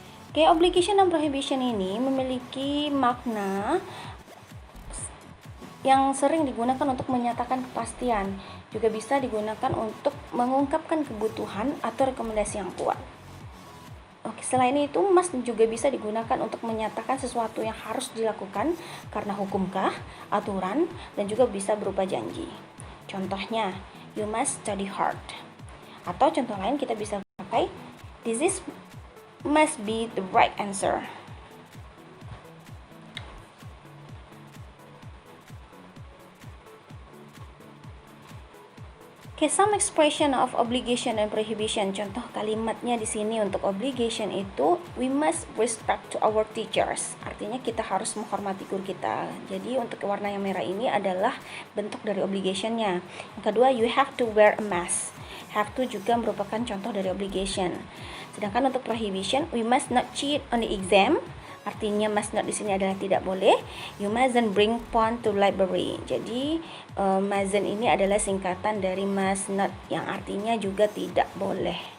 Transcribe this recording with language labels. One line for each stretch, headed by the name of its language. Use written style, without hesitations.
Indonesian: Oke, obligation dan prohibition ini memiliki makna yang sering digunakan untuk menyatakan kepastian, juga bisa digunakan untuk mengungkapkan kebutuhan atau rekomendasi yang kuat. Oke, selain itu must juga bisa digunakan untuk menyatakan sesuatu yang harus dilakukan karena hukumkah, aturan, dan juga bisa berupa janji. Contohnya,
English: you must study hard.
Indonesian: Atau contoh lain kita bisa pakai,
English: this must be the right answer. Okay, some expression of obligation and prohibition.
Indonesian: Contoh kalimatnya di sini untuk obligation itu,
English: we must respect to our teachers.
Indonesian: Artinya kita harus menghormati guru kita. Jadi untuk warna yang merah ini adalah bentuk dari obligationnya. Yang kedua,
English: you have to wear a mask.
Indonesian: Have to juga merupakan contoh dari obligation. Sedangkan untuk prohibition,
English: we must not cheat on the exam.
Indonesian: Artinya must not di sini adalah tidak boleh.
English: You mustn't bring phone to library.
Indonesian: Jadi mustn't ini adalah singkatan dari must not yang artinya juga tidak boleh.